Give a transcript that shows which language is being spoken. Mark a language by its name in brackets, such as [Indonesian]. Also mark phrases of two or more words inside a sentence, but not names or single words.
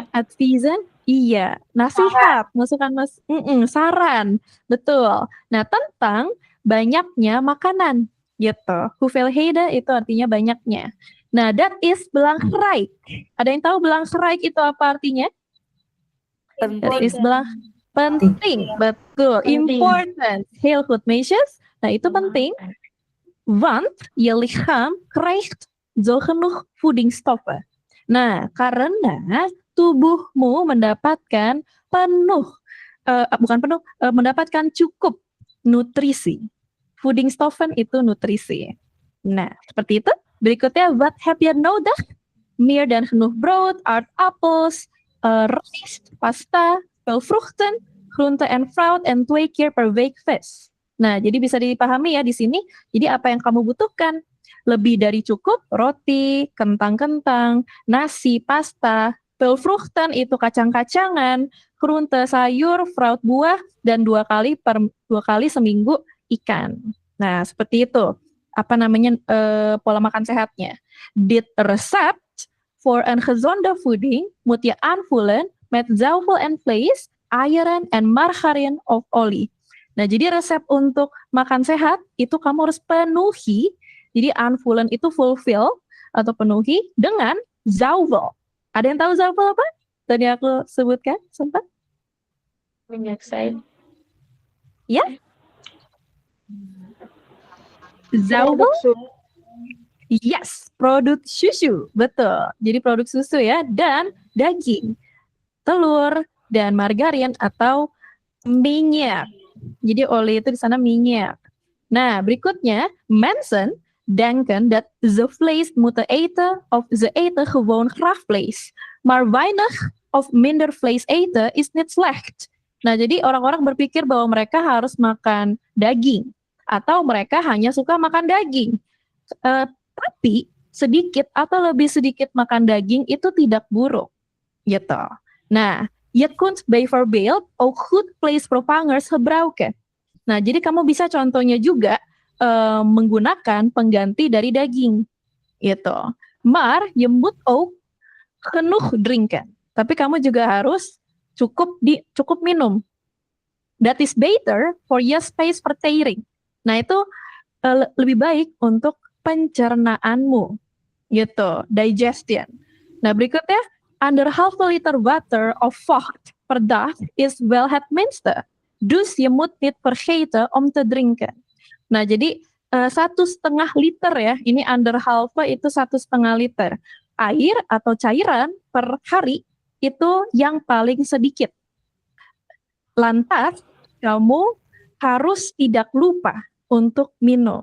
[Dutch] Adviezen? [Indonesian] Iya, nasihat, masukan saran, betul. Nah, tentang banyaknya makanan, gitu. Hoeveelheden itu artinya banyaknya. Nah, [Dutch] that is belangrijk. [Indonesian] Ada yang tahu belangrijk itu apa artinya? [Dutch] That is [Indonesian] penting, betul. [English] Important, [Dutch] heel goed meisjes. [Indonesian] Nah, itu penting. [Dutch] Want je lichaam krijgt zo genoeg voedingsstoffen. [Indonesian] Nah, karena tubuhmu mendapatkan mendapatkan cukup nutrisi. Voedingsstoffen itu nutrisi. Nah, seperti itu. Berikutnya, [Dutch] wat heb je nodig? Meer dan genoeg brood, aardappels, rijst, pasta, veel vruchten, groente en fruit, en 2 keer per week vis. [Indonesian] Nah, jadi bisa dipahami ya di sini. Jadi apa yang kamu butuhkan? Lebih dari cukup, roti, kentang-kentang, nasi, pasta, [Dutch] veel vruchten [Indonesian] itu kacang-kacangan, groente, sayur, fruit, buah, dan 2 kali seminggu ikan. Nah, seperti itu. Apa namanya pola makan sehatnya? [Dutch] Dit recept voor een gezonde voeding moet je aanvullen met zuivel en vlees, eieren en margarine of olie. [Indonesian] Nah, jadi resep untuk makan sehat itu kamu harus penuhi. Jadi aanvullen itu fulfill atau penuhi dengan zuivel. Ada yang tahu zuivel apa? Tadi aku sebutkan sempat. Minyak sayur. Ya? Zuivel? Yes, produk susu, betul. Jadi produk susu ya, dan daging, telur, dan margarin atau minyak. Jadi oli itu di sana minyak. Nah, berikutnya, [Dutch] mensen denken dat ze vlees moeten eten of ze eten gewoon graag vlees. Maar weinig of minder vlees eten is niet slecht. [Indonesian] Nah, jadi orang-orang berpikir bahwa mereka harus makan daging atau mereka hanya suka makan daging. Tapi sedikit atau lebih sedikit makan daging itu tidak buruk, gitu. Nah, [Dutch] je kunt bijvoorbeeld ook goed vleesvervangers gebruiken. [Indonesian] Nah, jadi kamu bisa contohnya juga menggunakan pengganti dari daging, gitu. [Dutch] Maar je moet ook genoeg drinken. [Indonesian] Tapi kamu juga harus cukup minum. [Dutch] That is beter for your spijsvertering. [Indonesian] Nah, itu lebih baik untuk pencernaanmu, gitu, digestion. [Dutch] Nah, berikutnya, 1,5 liter water of vocht per dag is wel het minste. Dus je moet niet vergeten om te drinken. [Indonesian] Nah, jadi 1,5 liter ya, ini 1,5 itu 1,5 liter. Air atau cairan per hari itu yang paling sedikit. Lantas, kamu harus tidak lupa untuk minum.